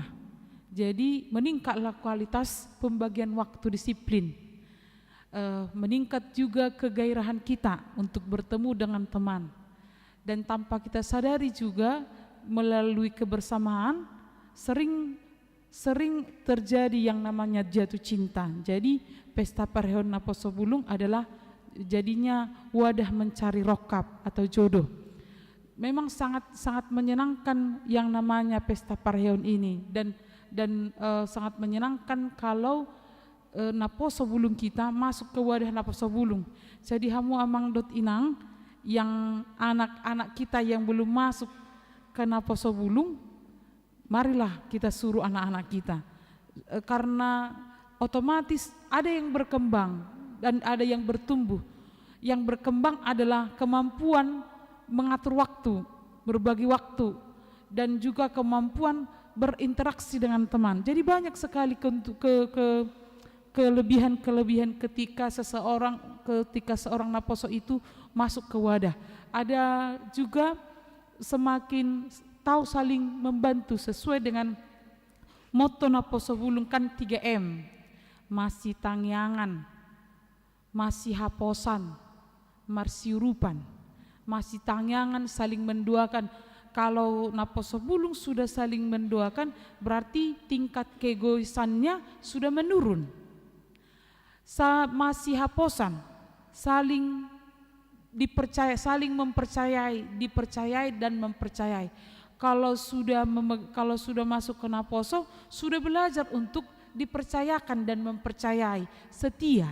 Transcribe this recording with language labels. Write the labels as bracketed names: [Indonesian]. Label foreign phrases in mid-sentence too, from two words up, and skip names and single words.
[Indonesian] Jadi meningkatlah kualitas pembagian waktu disiplin. Meningkat juga kegairahan kita untuk bertemu dengan teman, dan tanpa kita sadari juga melalui kebersamaan sering terjadi yang namanya jatuh cinta. Jadi pesta [Batak Toba] parheon naposo bulung [Indonesian] adalah jadinya wadah mencari rokap atau jodoh. Memang sangat menyenangkan yang namanya pesta parheon ini, dan sangat menyenangkan kalau naposo bulung kita masuk ke wadah naposo bulung. Jadi [Batak Toba] hamu amang dot inang [Indonesian] yang anak-anak kita yang belum masuk ke naposo bulung, marilah kita suruh anak-anak kita, karena otomatis ada yang berkembang dan ada yang bertumbuh. Yang berkembang adalah kemampuan mengatur waktu, berbagi waktu, dan juga kemampuan berinteraksi dengan teman. Jadi banyak sekali kelebihan ketika seorang naposo itu masuk ke wadah. Ada juga semakin tahu saling membantu sesuai dengan motto naposo bulung kan 3M. [Batak Toba] Masih tangyangan, masih haposan, marsiurupan. Masih tangyangan, [Indonesian] saling mendoakan. Kalau naposo bulung sudah saling mendoakan, berarti tingkat keegoisannya sudah menurun. [Batak Toba] Masih haposan, [Indonesian] saling dipercaya, saling mempercayai, dipercayai dan mempercayai. Kalau sudah masuk ke naposo, sudah belajar untuk dipercayakan dan mempercayai, setia.